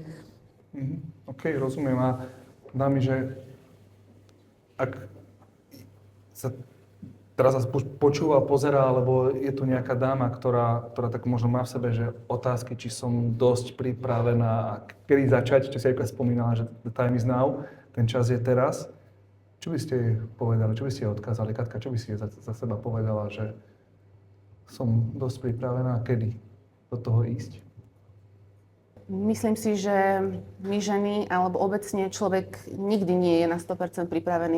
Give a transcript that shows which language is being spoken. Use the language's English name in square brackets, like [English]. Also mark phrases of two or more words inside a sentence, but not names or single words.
[Slovak] OK, rozumiem. A dámy, že ak sa teraz sa počúva, pozerá, alebo je tu nejaká dáma, ktorá tak možno má v sebe, že otázky, či som dosť pripravená a kedy začať, čo si aj spomínala, že [English] the time is now, [Slovak] ten čas je teraz. Čo by ste jej povedali, čo by ste jej odkázali? Katka, čo by si jej za seba povedala, že som dosť pripravená, kedy do toho ísť? Myslím si, že my ženy, alebo obecne človek nikdy nie je na 100% pripravený.